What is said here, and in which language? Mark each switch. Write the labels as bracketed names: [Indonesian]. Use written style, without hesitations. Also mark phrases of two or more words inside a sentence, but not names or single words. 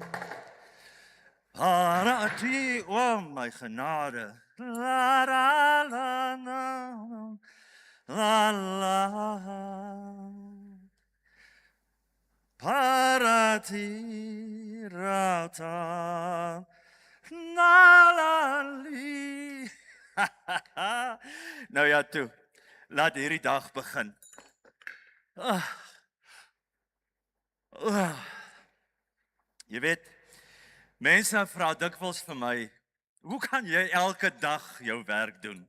[Afrikaans] parati, oh my genade, la la la la la la, parati rata, na la li. Nou ja toe, laat hierdie dag begin. Jy weet, mense vra dikwels vir my, hoe kan jy elke dag jou werk doen?